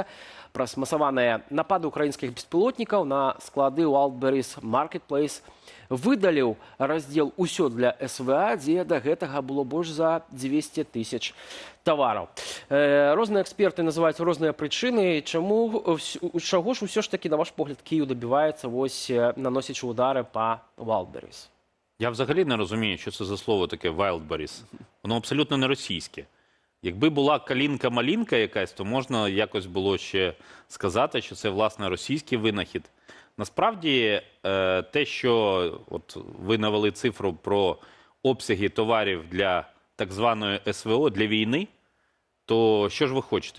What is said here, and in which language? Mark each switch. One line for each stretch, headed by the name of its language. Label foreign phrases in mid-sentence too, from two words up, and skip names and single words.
Belarusian: Праз масаваныя напады украінскіх беспілотнікаў на склады Wildberries Marketplace выдаліў раздзел «Усё для СВА», дзе да гэтага было больш за 200 тысяч тавараў. Розныя эксперты называюць розныя прычыны. Чаго ж усё ж такі, на ваш погляд, Київ добіваецца наносячы удары па Wildberries?
Ukrainian: Я взагалі не розумію, що це за слово таке Wildberries. Воно абсолютно не російське. Якби була калінка-малінка якась, то можна якось було ще сказати, що це, власне, російський винахід. Насправді, те, що ви навели цифру про обсяги товарів для так званої СВО, для війни, то що ж ви хочете?